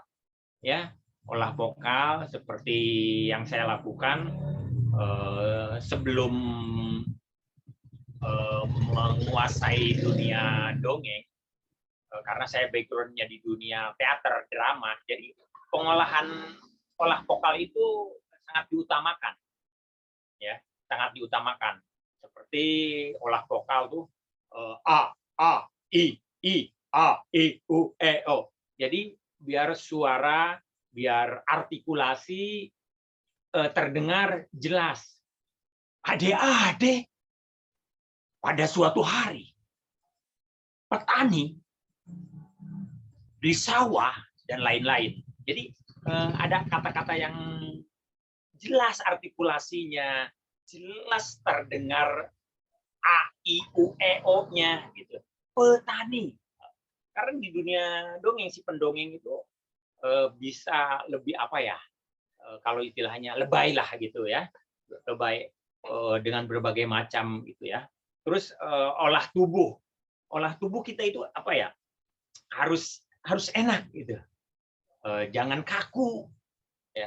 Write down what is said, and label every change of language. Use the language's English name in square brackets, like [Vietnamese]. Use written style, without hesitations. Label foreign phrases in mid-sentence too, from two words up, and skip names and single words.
[Indonesian] Ya, olah vokal seperti yang saya lakukan sebelum menguasai dunia dongeng, karena saya background-nya di dunia teater, drama, jadi pengolahan olah vokal itu sangat diutamakan, ya, sangat diutamakan. Seperti olah vokal tuh a, i, a, i, u, e, o. Jadi biar suara, biar artikulasi terdengar jelas. Adik-adik, pada suatu hari, petani di sawah dan lain-lain. Jadi ada kata-kata yang jelas artikulasinya, jelas terdengar a, i, u, e, o-nya gitu. Petani. Karena di dunia dongeng si pendongeng itu bisa lebih apa ya? Kalau istilahnya lebay lah gitu ya. Lebay dengan berbagai macam gitu ya. Terus olah tubuh kita itu apa ya, harus enak gitu, jangan kaku ya.